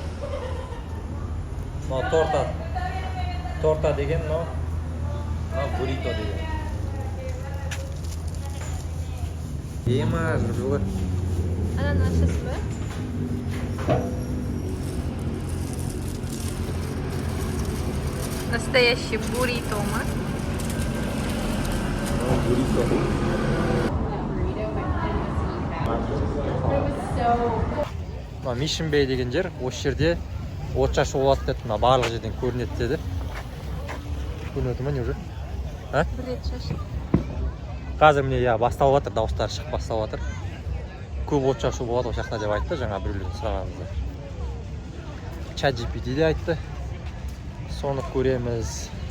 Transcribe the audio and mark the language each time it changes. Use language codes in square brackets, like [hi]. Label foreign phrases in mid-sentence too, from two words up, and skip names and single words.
[en] No torta. [kk] Torta деген, [en] no burrito [kk] деген. Ема жылы. Ананасыз ба? [ru] Настоящий буррито [kk] ма? Burrito. Mission Bay деген жер, осы жерде от шашу болады деді, барлық жерден көрінеді деді. Көрінеді ма не уже? Бір рет шашы. Қазір міне басталып жатыр, дауыстары шығып басталып жатыр. Көп от шашу болады осы жақта деп айтты, жаңа біреулерден сұрағанымызда. ChatGPT де айтты. Соны көреміз.